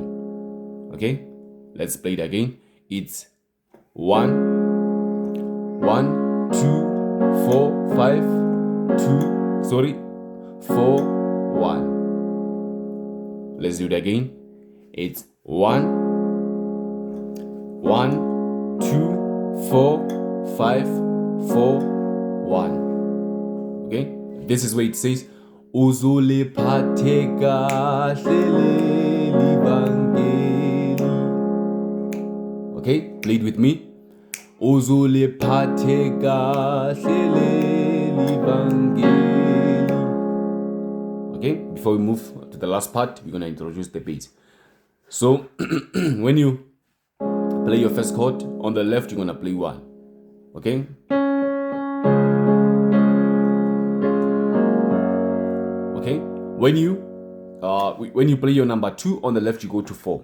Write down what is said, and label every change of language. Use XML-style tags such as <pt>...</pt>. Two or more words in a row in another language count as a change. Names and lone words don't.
<en>Okay, let's play it again. It's 1 1 2 4 5 2 4 1. Let's do it again. It's 1 1 2 4 5 4 1. Okay, this is where it says</en> <zu>uzuliphathe kahle leli vangeli.</zu> <en>Okay, play it with me.</en> <zu>Uzuliphathe kahle leli vangeli.</zu> <en>Okay, before we move to the last part, we're gonna introduce the bass. So when you play your first chord on the left, you're gonna play 1. Okay, okay, when you play your number 2 on the left, you go to 4.</en>